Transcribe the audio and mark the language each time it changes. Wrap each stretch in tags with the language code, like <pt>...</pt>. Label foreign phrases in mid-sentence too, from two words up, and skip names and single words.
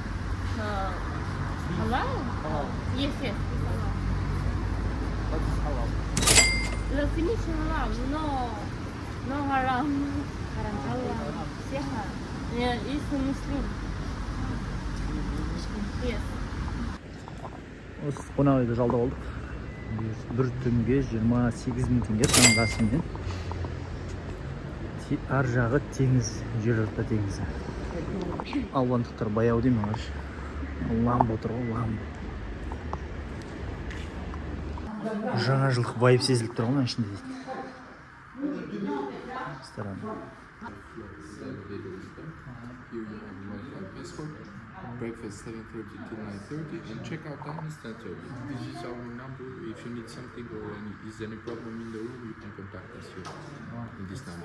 <en>Halal? Halal. Yes, yes. What is halal? The finish halal, no haram. Haram halal. Siha. Yeah, it's Muslim. Yes.</en> <kk>Осы қонақ үйді жалдап алдық. Бір түнге 28.000 теңге таңғы асымен. Ар жағы теңіз, жерорта теңізі. Албандықтар баяу деймін ағаш. Ламбо тұр ғой, ламбо. Жаңа жылдық байып сезіліп тұр ғой мына ішінде дейді.</kk> <en>Breakfast 7:30 to 9:30 and checkout time is 10:30. This is our number. If you need something or is any problem in the room, you can contact us here in this number.</en>